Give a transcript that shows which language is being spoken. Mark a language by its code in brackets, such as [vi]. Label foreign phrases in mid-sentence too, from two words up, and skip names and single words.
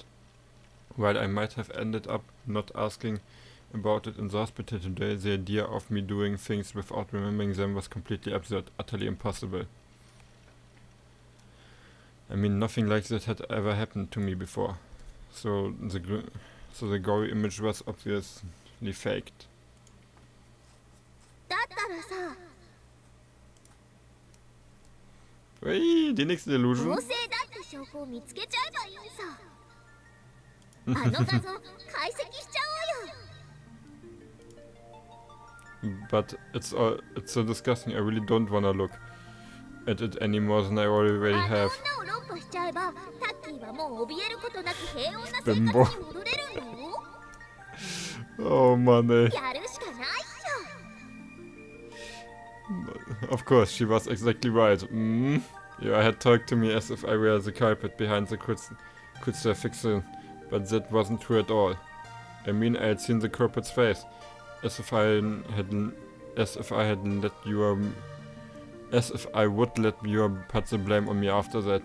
[en] While I might have ended up not asking about it in the hospital today, the idea of me doing things without remembering them was completely absurd, utterly impossible. I mean, nothing like that had ever happened to me before. So the gory image was obviously faked. [ja] だったらさ、 [de] Ui, die nächste Illusion. [ja] 合成だって証拠を見つけちゃえばいいさ。あの画像解析しちゃおうよ。 [en] but it's so disgusting. I really don't wanna look at it any more than I already have. [ja] あの女を論破しちゃえばタッキーはもう怯えることなく平穏な生活に [de] Bimbo. [ja] 戻れるの [de] Oh man, ey. [ja] やるしかないっし [en] Of course, she was exactly right. Yeah, had talked to me as if I were the culprit behind the crucifixion, but that wasn't true at all. I mean, I had seen the culprit's face, as if I would let you put the blame on me after that.